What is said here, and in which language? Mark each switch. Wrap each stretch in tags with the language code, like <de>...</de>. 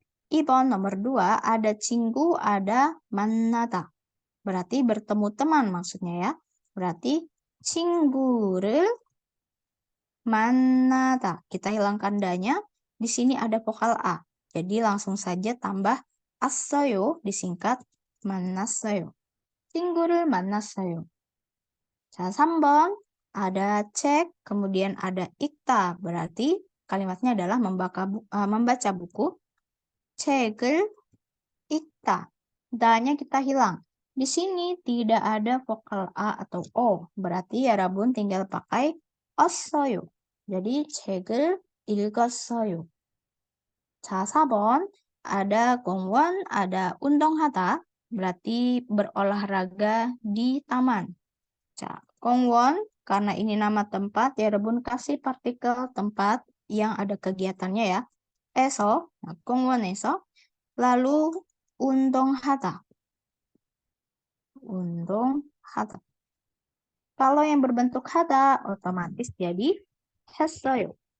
<id>2번 nomor 2 ada 친구, ada 만나다. Berarti bertemu teman maksudnya ya.</id> <ko>Berarti 친구를 만나다.</ko> <id>Kita hilangkan danya. Di sini ada vokal A. Jadi langsung saja tambah as어요 disingkat 만났어요.</id> <ko>친구를 만났어요.</ko> <id>자, 3번 ada cek, kemudian ada 읽다. Berarti kalimatnya adalah membaca buku.</id> <ko>책을 읽다.</ko> <id>Da-nya kita hilang. Di sini tidak ada vokal A atau O. Berarti ya Rabun tinggal pakai ossoyo.</id> <ko>Jadi 책을 읽었어요. 자, 4번 ada 공원, ada 운동하다.</ko> <id>Berarti berolahraga di taman. 자, 공원 karena ini nama tempat ya Rabun kasih partikel tempat yang ada kegiatannya ya. Nah, 공원에서. Lalu 운동하다. 운동하다. Kalau yang berbentuk hada, otomatis jadi 했어요.</id>